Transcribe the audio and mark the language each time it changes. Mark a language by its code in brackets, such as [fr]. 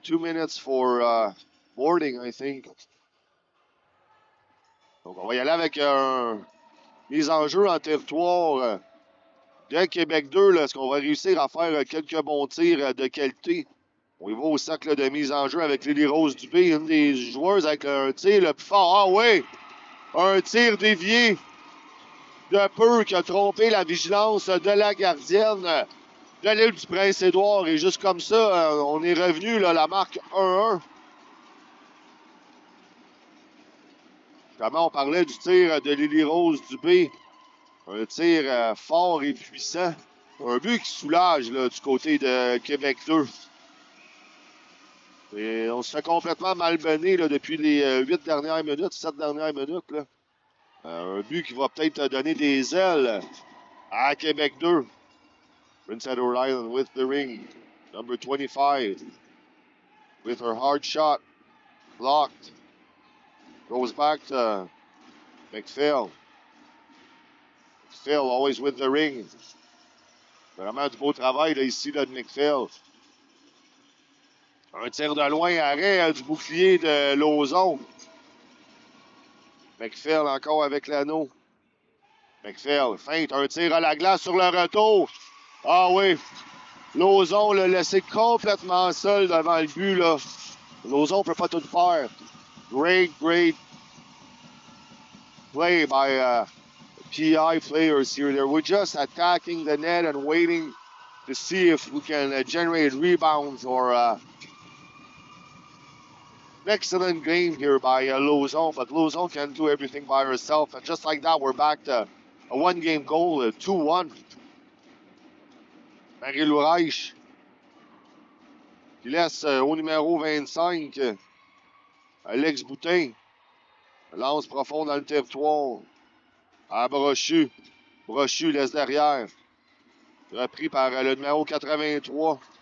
[en] 2 minutes for boarding, I think. [fr] Donc, on va y aller avec un mise en jeu en territoire de Québec 2. Est-ce qu'on va réussir à faire quelques bons tirs de qualité? On y va au cercle de mise en jeu avec Lily Rose Dubé, une des joueuses avec un tir le plus fort. Ah oui! Un tir dévié de peu qui a trompé la vigilance de la gardienne de l'île du Prince-Édouard. Et juste comme ça, on est revenu là, la marque 1-1. Comment on parlait du tir de Lily Rose Dubé. Un tir fort et puissant. Un but qui soulage là, du côté de Québec 2. Et on se fait complètement malmener là, depuis les 8 dernières minutes, 7 dernières minutes. Là. Un but qui va peut-être donner des ailes à Québec 2. [en] Prince Edward Island with the ring. Number 25 with her hard shot. Blocked. Goes back to McPhail. McPhail always with the ring. [fr] Vraiment du beau travail là, ici là, de McPhail. Un tir de loin, arrêt du bouclier de Lauzon. McPhail encore avec l'anneau. McPhail feinte, un tir à la glace sur le retour. Ah oui, Lauzon l'a laissé complètement seul devant le but. Là. Lauzon ne peut pas tout faire. [en] Great play by PI players here. They were just attacking the net and waiting to see if we can generate rebounds or an excellent game here by Lauzon. But Lauzon can do everything by herself. And just like that, we're back to a one-game goal, 2-1. [fr] Marie-Lou Reich qui laisse au numéro 25 Alex Boutin. Lance profond dans le territoire. À Brochu. Brochu laisse derrière. Repris par le numéro 83.